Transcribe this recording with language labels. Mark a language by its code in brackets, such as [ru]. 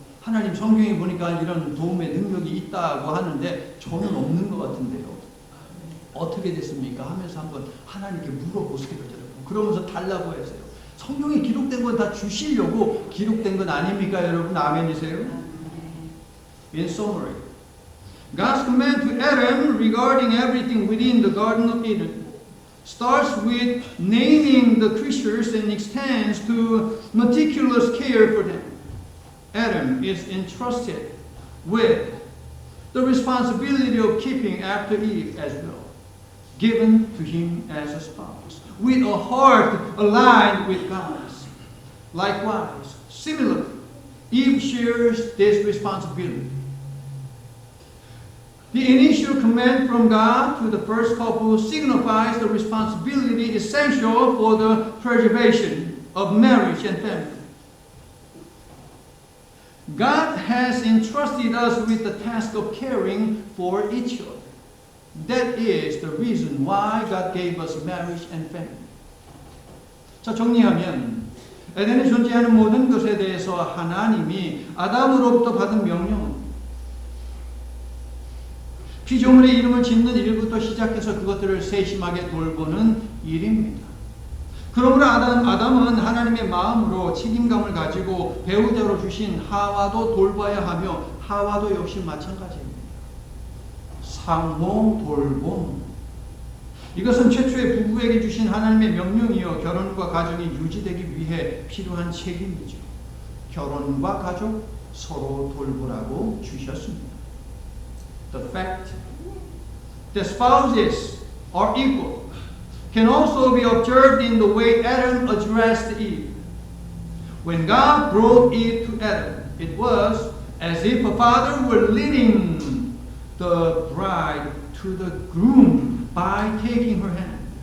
[ko] 하나님 성경에 보니까 이런 도움의 능력이 있다고 하는데 저는 없는 것 같은데요. 어떻게 됐습니까? 하면서 한번 하나님께 물어보세요. 그러면서 달라고 하세요. 성경에 기록된 건 다 주시려고 기록된 건 아닙니까? 여러분 아멘이세요? [en] In summary, God's command to Adam regarding everything within the Garden of Eden starts with naming the creatures and extends to meticulous care for them. Adam is entrusted with the responsibility of keeping after Eve as well, given to him as a spouse, with a heart aligned with God's. Likewise, similarly, Eve shares this responsibility. The initial command from God to the first couple signifies the responsibility essential for the preservation of marriage and family. God has entrusted us with the task of caring for each other. That is the reason why God gave us marriage and family. [ko] 자, 정리하면 에덴에 존재하는 모든 것에 대해서 하나님이 아담으로부터 받은 명령은 피조물의 이름을 짓는 일부터 시작해서 그것들을 세심하게 돌보는 일입니다. 그러므로 아담은 하나님의 마음으로 책임감을 가지고 배우자로 주신 하와도 돌봐야 하며 하와도 역시 마찬가지입니다. 상호 돌봄. 이것은 최초의 부부에게 주신 하나님의 명령이요 결혼과 가정이 유지되기 위해 필요한 책임이죠. 결혼과 가족 서로 돌보라고 주셨습니다. [en] The fact that spouses are equal can also be observed in the way Adam addressed Eve. When God brought Eve to Adam, it was as if a father were leading the bride to the groom by taking her hand.